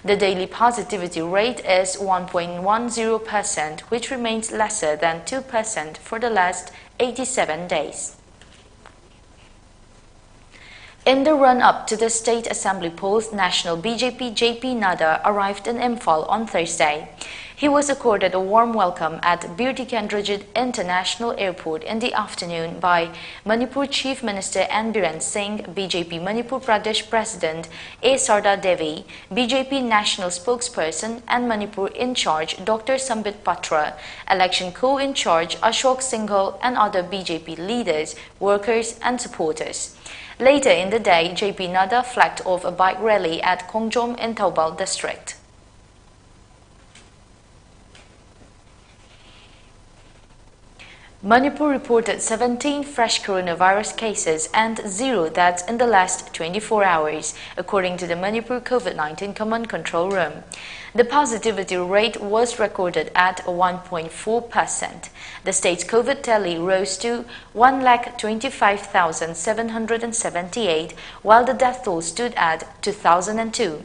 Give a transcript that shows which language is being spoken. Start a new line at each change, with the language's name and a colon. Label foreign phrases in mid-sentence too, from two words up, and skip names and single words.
English: The daily positivity rate is 1.10%, which remains lesser than 2% for the last 87 days. In the run-up to the State Assembly polls, National BJP JP Nadda arrived in Imphal on Thursday. He was accorded a warm welcome at Birtikendrajit International Airport in the afternoon by Manipur Chief Minister N. Biren Singh, BJP Manipur Pradesh President A. Sarda Devi, BJP National Spokesperson and Manipur in-charge Dr. Sambit Patra, Election Co-in-charge Ashok Singhal and other BJP leaders, workers and supporters. Later in the day, JP Nadda flagged off a bike rally at Kongjom in Thoubal district. Manipur reported 17 fresh coronavirus cases and 0 deaths in the last 24 hours, according to the Manipur COVID-19 Command Control Room. The positivity rate was recorded at 1.4%. The state's COVID tally rose to 1,25,778, while the death toll stood at 2,002.